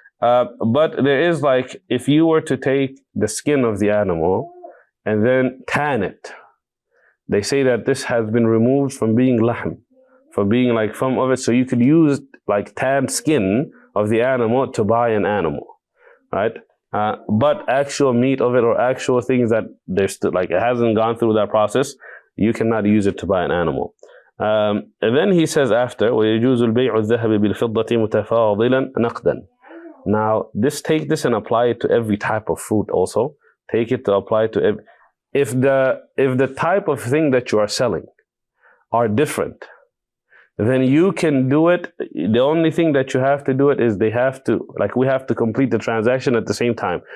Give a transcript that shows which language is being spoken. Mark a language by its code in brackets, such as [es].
[en] But there is, like, if you were to take the skin of the animal and then tan it, they say that this has been removed from being lahm, from being like from of it, so you could use like tanned skin of the animal to buy an animal, right? But actual meat of it, or actual things that there's still, like, it hasn't gone through that process, you cannot use it to buy an animal. And then he says after, [ar] وَيَجُوزُ الْبَيْعُ الذَّهَبِ بِالْفِضَّةِ مُتَفَاضِلًا نَقْدًا. [en] Now, take this and apply it to every type of fruit also. Take it to apply to every, if the type of thing that you are selling are different, then you can do it. The only thing that you have to do it is we have to complete the transaction at the same time.